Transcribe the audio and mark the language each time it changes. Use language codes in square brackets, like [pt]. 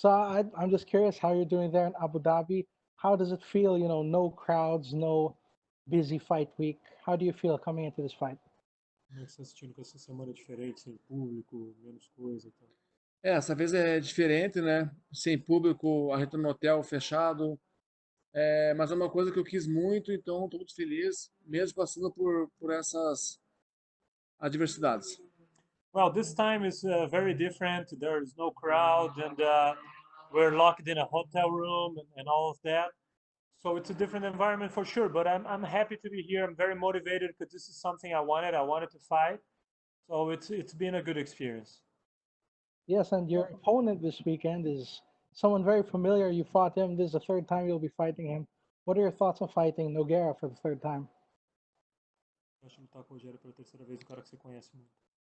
[en] So I'm just curious how you're doing there in Abu Dhabi. How does it feel? No crowds, no busy fight week. How do you feel coming into this fight? [pt] Como é que você está sentindo com essa semana diferente, sem público, menos coisa e tal? Essa vez é diferente, né? Sem público, a gente no hotel fechado. Mas é uma coisa que eu quis muito, então estou muito feliz, mesmo passando por essas adversidades. [en] Well, this time is very different. There is no crowd, and we're locked in a hotel room and all of that. So it's a different environment for sure. But I'm happy to be here. I'm very motivated because this is something I wanted. I wanted to fight. So it's been a good experience. Yes, and your opponent this weekend is someone very familiar. You fought him. This is the third time you'll be fighting him. What are your thoughts on fighting Nogueira for the third time? [pt] Eu acho que lutar com o Rogério pela terceira vez, um cara que você conhece muito.